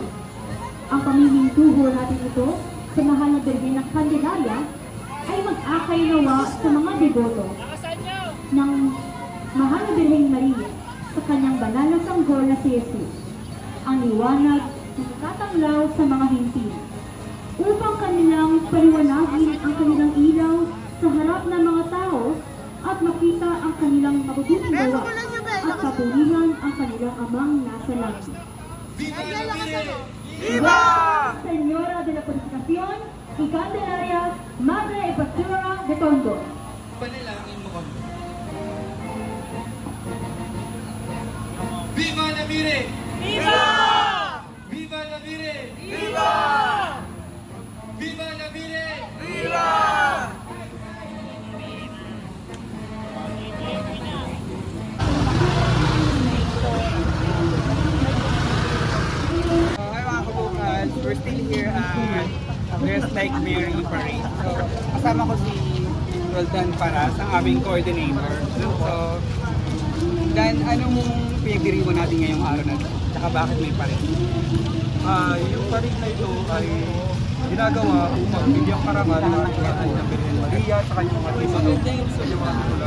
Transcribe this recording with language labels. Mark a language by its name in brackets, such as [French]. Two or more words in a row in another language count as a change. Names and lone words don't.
[Filipino] Ang pamiming tuho natin ito sa mahal na Birhen ng Candelaria ay mag-akay nawa sa mga deboto ng mahal na Birhen Maria sa kanyang banal na sanggol na si Jesus, ang liwanag na natatanglaw sa mga hintil, upang kanilang paliwanagin ang kanilang ilaw sa harap ng mga tao at makita ang kanilang mabubuting gawa at papurihan ang kanilang amang nasa langit. Viva! [Spanish] Señora de la Purificación y Candelaria, Madre y Pastora de Tondo. [Filipino] Panalangin mo kami. [Spanish] Viva la Mire! Viva! Viva la Mire! Viva! Viva la Mire! Viva! [Filipino] Hi mga kabukas, [English] we're still here at Dress Like Mary Parade. So, [Filipino] kasama ko si Roldan Paras, ang aming coordinator. So, Dan, anong pinagdiriwang natin ngayong araw na ito? Tsaka bakit may parade? Yung parade na ito ay ginagawa upang bigyang karangal ng ating ng Birhen Maria sa kanyang mga titulo sa kanyang mga titula.